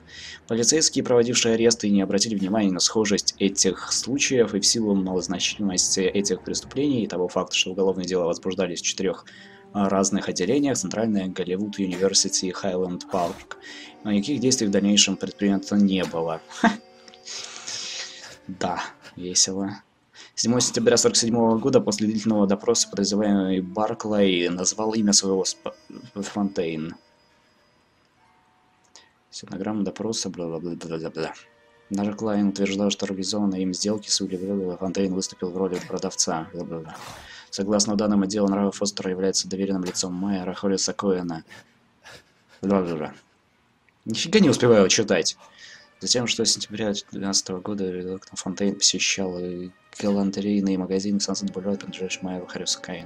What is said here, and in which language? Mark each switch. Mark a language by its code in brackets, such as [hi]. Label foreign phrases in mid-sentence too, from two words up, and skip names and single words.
[ru] Полицейские, проводившие аресты, не обратили внимания на схожесть этих случаев, и в силу малозначимости этих преступлений и того факта, что уголовные дела возбуждались в 4 разных отделениях, Центральная Голливуд Юниверсити и Хайленд Парк, но никаких действий в дальнейшем предпринято не было. Да. Весело. 7 сентября 1947 года после длительного допроса подозреваемый Барклай назвал имя своего Фонтейн. Стенограмма допроса, бла-бла-бла-бла-бла. Барклай утверждал, что организованной им сделки с Уилли Фонтейн выступил в роли продавца. Бла-бла-бла. Согласно данным отдела нравов, Фостер является доверенным лицом Майера Холлиса Коэна. Бла-бла-бла. Нифига не успеваю читать. Затем, что с сентября 2012 года редактор Фонтейн посещал галантерейный магазин в Сансет-Бульвар, принадлежащий Майеру Харрису Каину.